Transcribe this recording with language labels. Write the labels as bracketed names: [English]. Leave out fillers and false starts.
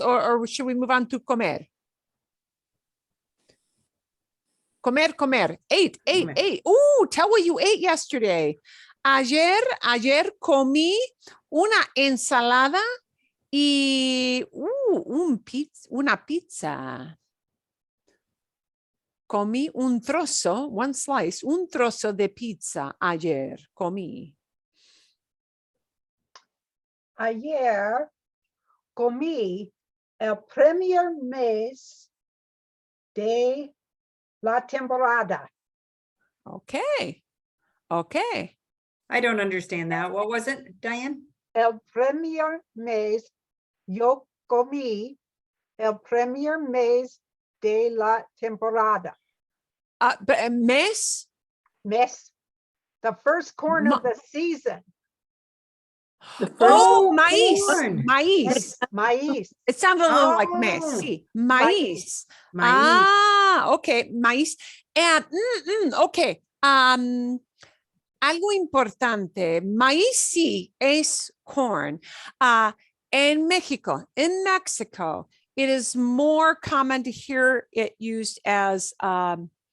[English] Or should we move on to comer? Comer. Ate. Tell what you ate yesterday. [Spanish] Ayer comí una ensalada y una pizza. Comí un trozo de pizza ayer. Comí. Ayer comí el primer mes de la temporada. [English] Okay. I don't understand that. What was it, Diane? [Spanish] El primer mes yo comí el primer mes de la temporada. [English] But mes, Mes, the first corn of the season. The first [Spanish] oh, maíz, [English] corn. [Spanish] maíz. Maíz. [English] It sounded a little like mes, Oh. [Spanish] sí, maíz. Maíz. Ah, okay, maíz. And, okay, algo importante, maíz sí es corn. [English] In Mexico, it is more common to hear it used as elote.